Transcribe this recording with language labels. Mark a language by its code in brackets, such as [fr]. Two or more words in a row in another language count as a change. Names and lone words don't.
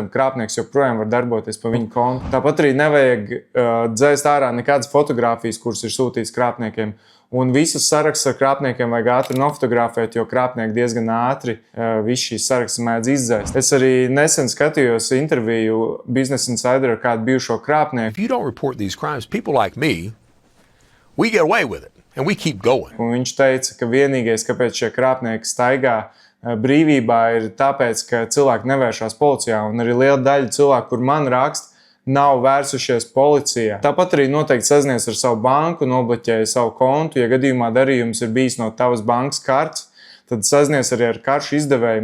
[lv] Krāpnieks joprojām var darboties pa viņu kontu. Tāpat arī nevajag dzēst ārā nekādas fotogrāfijas, kuras ir sūtītas krāpniekiem. Un visus sarakstus ar krāpniekiem vajag ātri nofotografēt, jo krāpnieki diezgan ātri visu šīs sarakstus mēdz izdzēst. Es arī nesen skatījos interviju Business Insider ar kādu bijušo krāpnieku. [en] If you don't report these crimes, people like me, we get away with it and we keep going. [lv] Un viņš teica, ka vienīgais, kāpēc šie krāpnieki staigā brīvībā, ir tāpēc, ka cilvēki nevēršās policijā. Un arī liela daļa cilvēku, kur man raksta, nav vērsušies policijā. Tāpat arī noteikti sazinies ar savu banku, nobloķēja savu kontu. Ja gadījumā darījums ir bijis no tavas bankas kartes, tad sazinies arī ar karšu izdevēju.